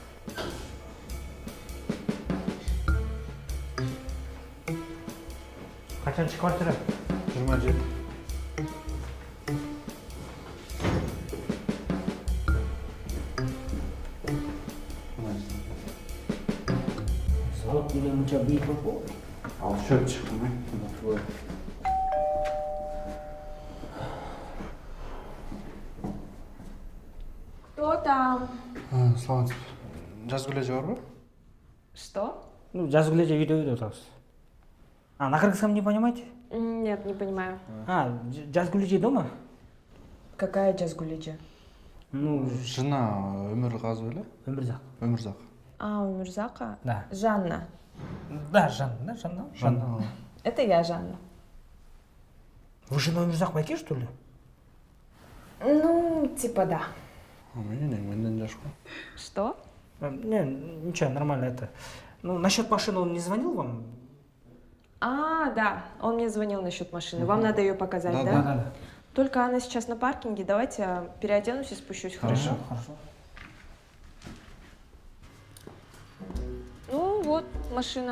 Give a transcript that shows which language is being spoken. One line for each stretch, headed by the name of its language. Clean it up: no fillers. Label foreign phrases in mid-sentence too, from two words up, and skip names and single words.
Kyrgyz: Качанчы квартира? 27. Салат деген мынча бийик болбу? Ал шөп чыктым.
Russian: Кто там?
Kyrgyz: Саламатсыз. Жазгүл эже барбы?
Russian: Что?
Kyrgyz: Жазгүл эже үйдө отурабыз.
Russian: На кыргызском не понимаете? Нет, не понимаю. Жазгүл эже дома? Какая Жазгулиджа?
Kyrgyz: Жена Өмүргазы беле? Өмүрзак. Өмүрзак.
Russian: Умирзака? Да. Жанна. Да, Жанна. Это я, Жанна. Вы жена Өмүрзак байке, что ли? Ну, типа да.
Kyrgyz: Менден жаш го.
Russian: Что? Не, ничего, нормально это. Насчет машины он не звонил вам? Да, он мне звонил насчет машины. Вам надо ее показать, да? Да. Только она сейчас на паркинге. Давайте переоденусь и спущусь, хорошо? Хорошо. Ну, вот машина.